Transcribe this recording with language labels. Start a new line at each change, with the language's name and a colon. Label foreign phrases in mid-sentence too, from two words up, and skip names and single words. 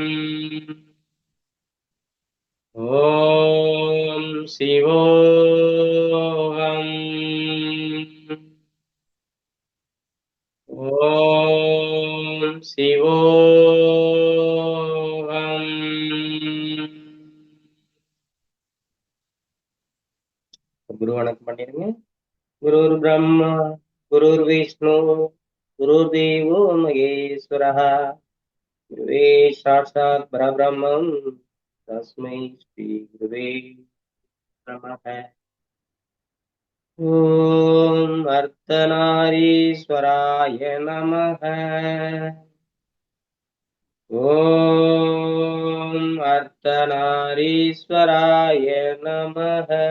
Sanskrit: ॐ शिवोऽहम्. ॐ शिवोऽहम्.
Tamil: குரு வணக்கம் பண்ணிருங்க.
Sanskrit: गुरुर् ब्रह्मा गुरुर् विष्णुः गुरुर् देवो महेश्वरः गुरुः साक्षात् परब्रह्म तस्मै श्री गुरवे नमः. ॐ अर्धनारीश्वराय नमः. ॐ अर्धनारीश्वराय नमः.